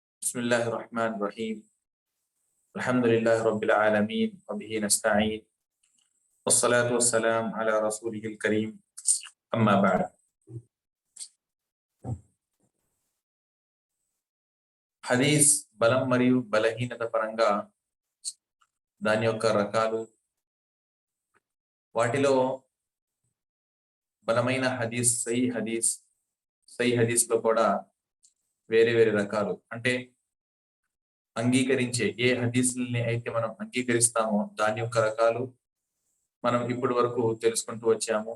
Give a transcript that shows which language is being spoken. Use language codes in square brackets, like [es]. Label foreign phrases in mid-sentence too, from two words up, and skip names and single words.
[ar] بسم الله الرحمن الرحيم. الحمد لله رب العالمين وبه نستعين والصلاة والسلام على رسوله الكريم أما بعد. [te] హదీస్ బలం మరియు బలహీనత పరంగా దాని యొక్క రకాలు, వాటిలో బలమైన హదీస్, సహీ హదీస్లో కూడా వేరే వేరే రకాలు, అంటే అంగీకరించే ఏ హదీసుల్ని అయితే మనం అంగీకరిస్తామో దాని యొక్క రకాలు మనం ఇప్పటి వరకు తెలుసుకుంటూ వచ్చాము.